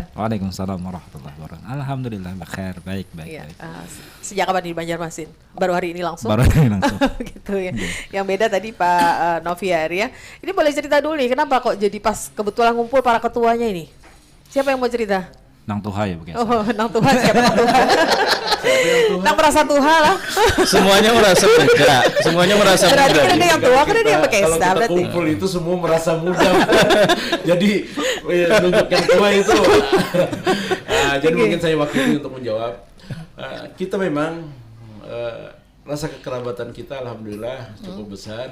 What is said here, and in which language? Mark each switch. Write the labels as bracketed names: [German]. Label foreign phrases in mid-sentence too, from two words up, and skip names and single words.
[Arabic] وعليكم السلام ورحمة الله وبركاته. [Indonesian] Alhamdulillah baik. Ya, sejak kapan di Banjarmasin? Baru hari ini langsung? Baru hari ini langsung. Gitu ya. Yang beda tadi Pak Noviar ya. Ini boleh cerita dulu nih, kenapa kok jadi pas kebetulan ngumpul para ketuanya ini? Siapa yang mau cerita? [Banjar] Nang Tuha ya mungkin. [Indonesian] Oh, [Banjar] Nang Tuha, [Indonesian] siapa [Banjar] Nang Tuha? Nang merasa Tuha lah. [Indonesian] Semuanya merasa muda. Semuanya merasa muda. Berarti kan ada yang tua, kan ada yang pakai Kalau kita berarti. kumpul itu semua merasa muda. Jadi nunjuk yang tua itu. Jadi mungkin saya wakili untuk menjawab. Kita memang rasa kekerabatan kita alhamdulillah cukup besar.